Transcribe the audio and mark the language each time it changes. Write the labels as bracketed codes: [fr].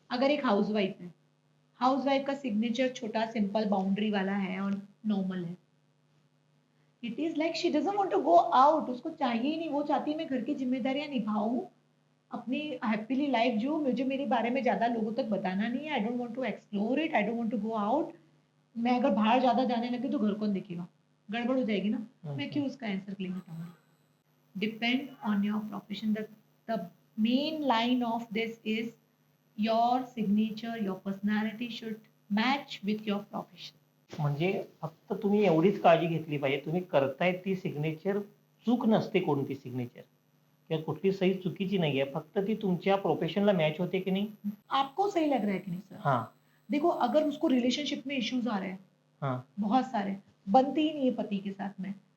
[hi] अगर एक हाउसवाइफ है, हाउसवाइफ का सिग्नेचर छोटा सिंपल बाउंड्री वाला है और नॉर्मल है, [en] it is like she doesn't want to go out, [hi] उसको चाहिए ही नहीं, वो चाहती है मैं घर की जिम्मेदारियां निभाऊं, अपनी हैप्पीली लाइफ जो, मुझे मेरे बारे में ज्यादा लोगों तक बताना नहीं है, [en] I don't want to explore it, I don't want to go out. [hi] मैं अगर बाहर ज्यादा जाने लगी तो घर कौन देखेगा, गड़बड़ हो जाएगी ना। मैं क्यों उसका answer claim उठाऊंगी। [en] depend on your profession. The main line of this is your signature, your personality should match with your profession. [mr] म्हणजे फक्त तुम्ही एवढीच काळजी घेतली पाहिजे, तुम्ही करताय ती सिग्नेचर चूक नसते कोणती सिग्नेचर किंवा कुठली सही चुकीची नाहीये, फक्त ती तुमच्या प्रोफेशनला मॅच होते की नहीं. [hi] आपको सही लग रहा है कि नहीं सर। हाँ. देखो, अगर उसको रिलेशनशिप में इश्यूज आ रहे हैं, हाँ. बहुत सारे, बनती ही नहीं है पति के साथ में,